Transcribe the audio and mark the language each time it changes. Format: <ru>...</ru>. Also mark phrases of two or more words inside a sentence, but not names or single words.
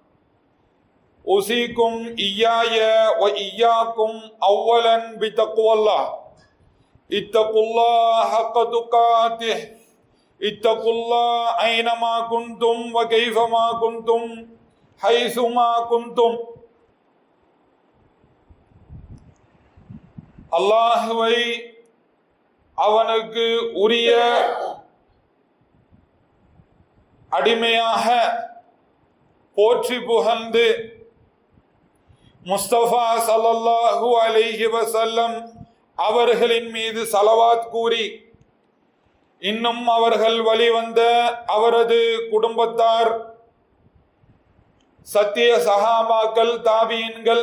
<ar>أوصيكم إياي وإياكم أولا بتقوى الله اتقوا الله حق تقاته اتقوا الله أينما كنتم وكيفما كنتم حيثما كنتم</ar> <ta>அல்லாஹ்வை அவனுக்கு உரிய அடிமையாக போற்றி புகழ்ந்து முஸ்தபா</ta> <ar>صلى الله عليه وسلم</ar> <ta>அவர்களின் மீது ஸலவாத் கூறி இன்னும் அவர்கள் வழிவந்த அவரது குடும்பத்தார் சத்திய சஹாபாக்கள் தாபீன்கள்</ta>